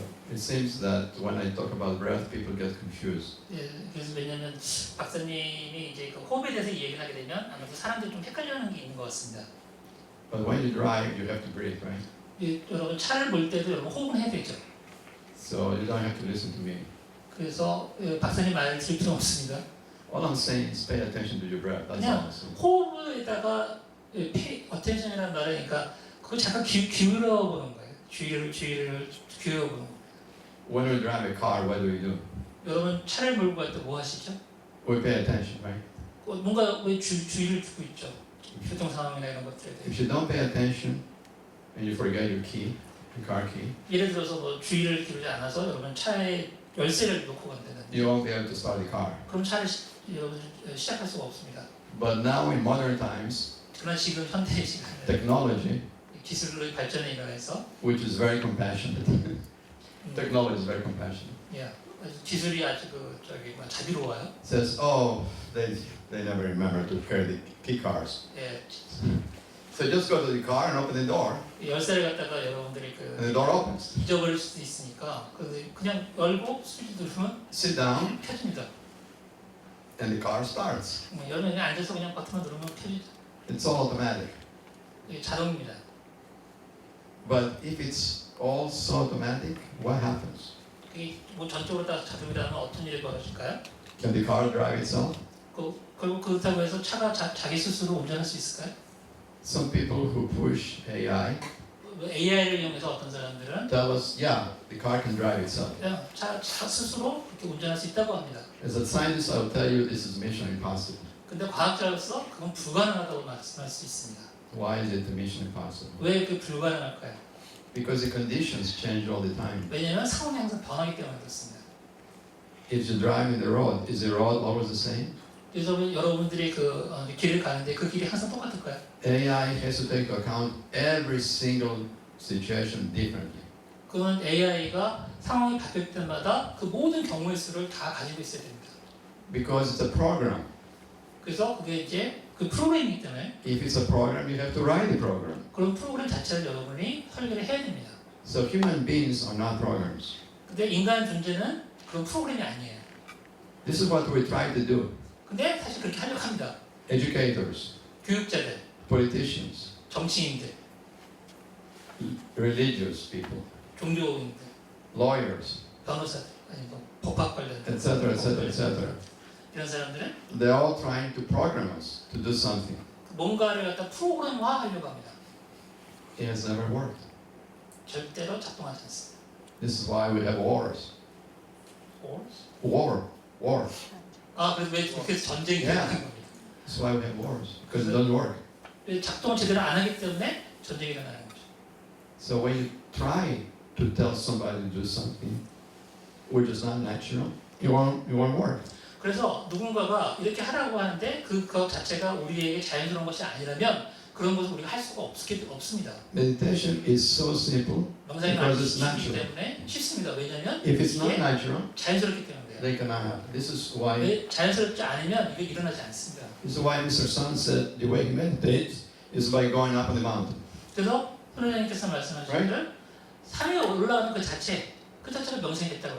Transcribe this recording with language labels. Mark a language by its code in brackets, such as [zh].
[en] It seems that when I talk about breath, people get confused. [ko] 예, 그래서 왜냐하면 박사님이 이제 그 호흡에 대해서 얘기를 하게 되면 아무래도 사람들이 좀 헷갈려하는 게 있는 것 같습니다. [en] But when you drive, you have to breathe, right? [ko] 예, 여러분 차를 몰 때도 여러분 호흡은 해야 되죠. [en] So you don't have to listen to me. [ko] 그래서 박사님 말을 들을 필요 없습니다. [en] All I'm saying is pay attention to your breath. That's [ko] 그냥 [en] all. So [ko] 호흡에다가 pay attention이라는 말이니까 그거 잠깐 기울여 보는 거예요. 주의를 기울여 보는 거예요. [en] when we drive a car, what do we do? [ko] 여러분 차를 몰고 갈 때 뭐 하시죠? [en] We pay attention, right? [ko] 뭔가 왜 주의를 주고 있죠. 교통 상황이나 이런 것들에 대해. [en] If you don't pay attention and you forget your key, your car key, [ko] 예를 들어서 뭐 주의를 기울이지 않아서 여러분 차에 열쇠를 놓고 간다든지. [en] you won't be able to start the car. [ko] 그럼 차를 여러분 시작할 수가 없습니다. [en] But now in modern times, [ko] 그러나 지금 현대의 시간에 [en] technology, [ko] 기술의 발전에 일어나서 [en] which is very compassionate, technology is very compassionate. [ko] 예, 기술이 아주 자비로워요. [en] says, oh, they never remember to carry the key cards. [ko] 예, [en] So just go to the car and open the door, [ko] 열쇠를 갖다가 여러분들이 [en] and the door opens. [ko] 잊어버릴 수도 있으니까 그냥 열고 스위치 누르면 [en] Sit down, [ko] 켜집니다. [en] and the car starts. [ko] 열면 그냥 앉아서 그냥 버튼만 누르면 켜지죠. [en] It's all automatic. [ko] 이게 자동입니다. [en] But if it's all so automatic, what happens? [ko] 그게 뭐 전적으로 다 자동이라면 어떤 일이 벌어질까요? [en] Can the car drive itself? [ko] 그리고 그렇다고 해서 차가 자기 스스로 운전할 수 있을까요? [en] Some people who push AI [ko] AI를 이용해서 어떤 사람들은 [en] tell us, yeah, the car can drive itself. [ko] 그냥 차 스스로 그렇게 운전할 수 있다고 합니다. [en] As a scientist, I will tell you this is mission impossible. [ko] 근데 과학자로서 그건 불가능하다고 말씀할 수 있습니다. [en] Why is it a mission impossible? [ko] 왜 그 불가능할까요? [en] Because the conditions change all the time. [ko] 왜냐하면 상황이 항상 변하기 때문에 그렇습니다. [en] If you're driving the road, is the road always the same? [ko] 그래서 여러분들이 길을 가는데 그 길이 항상 똑같을까요? [en] AI has to take into account every single situation differently. [ko] 그건 AI가 상황이 바뀔 때마다 그 모든 경우의 수를 다 가지고 있어야 됩니다. [en] Because it's a program. [ko] 그래서 그게 이제 그 프로그램이기 때문에 [en] If it's a program, you have to write the program. [ko] 그런 프로그램 자체를 여러분이 설계를 해야 됩니다. [en] So human beings are not programs. [ko] 근데 인간 존재는 그런 프로그램이 아니에요. [en] This is what we try to do. [ko] 근데 사실 그렇게 하려고 합니다. [en] Educators, [ko] 교육자들, [en] politicians, [ko] 정치인들, [en] religious people, [ko] 종교인들, [en] lawyers, [ko] 변호사들, 아니 뭐 법학 관련 [en] etc., etc., etc. [ko] 이런 사람들은 [en] They're all trying to program us to do something. [ko] 뭔가를 갖다 프로그램화하려고 합니다. [en] It has never worked. [ko] 절대로 작동하지 않습니다. [en] This is why we have wars. Wars? War. [ko] 그래서 전쟁이 [en] Yeah. [ko] 일어나는 겁니다. [en] That's why we have wars. Because it doesn't work. [ko] 작동을 제대로 안 하기 때문에 전쟁이 일어나는 거죠. [en] So when you try to tell somebody to do something, which is not natural, it won't work. [ko] 그래서 누군가가 이렇게 하라고 하는데 그것 자체가 우리에게 자연스러운 것이 아니라면 그런 것을 우리가 할 수가 없습니다. [en] Meditation is so simple [ko] 명상이 [en] because [ko] 아주 [en] it's [ko] 쉽기 [en] natural. [ko] 때문에 쉽습니다. 왜냐하면 [en] If it's not [ko] 이게 [en] natural, [ko] 자연스럽기 때문에 [en] they cannot happen. This is why [ko] 왜 자연스럽지 않으면 이게 일어나지 않습니다. [en] This is why Mr. Sun said the way he meditates is by going up on the mountain. [ko] 그래서 선생님께서 말씀하신 대로 산에 올라가는 그 자체가 명상이 됐다고